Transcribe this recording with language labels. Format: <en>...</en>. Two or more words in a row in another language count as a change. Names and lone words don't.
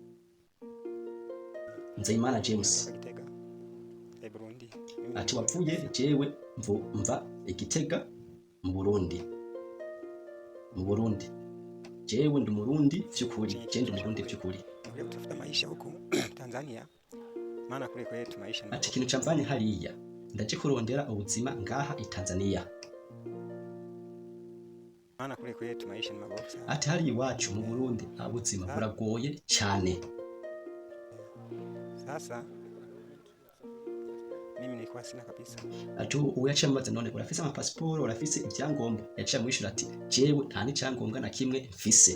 <rn>Nzeyimana James. Ati wapfuye jewe mva Igitega mu Burundi. Jewe ndi Murundi vy'ukuri, je ndi Murundi vy'ukuri.</rn> <sw>Ngiye kutafuta maisha huko Tanzania. Maana kule kwetu maisha ni.</sw> <rn>Ati kintu camvanye hariya ndaje kurondera ubuzima ngaha i Tanzania.</rn> <sw>Maana kule kwetu maisha ni mabovu sana.</sw> <rn>Ati hari iwacu mu Burundi ubuzima buragoye cyane.</rn> <sw>Sasa mimi nilikuwa sina kabisa.</sw> <rn>Ati uyaciye amaze none urafise amapasiporo, urafise ibyangombwa. Yaciye mwishura ati jewe nta n'icyangombwa na kimwe mfise.</rn>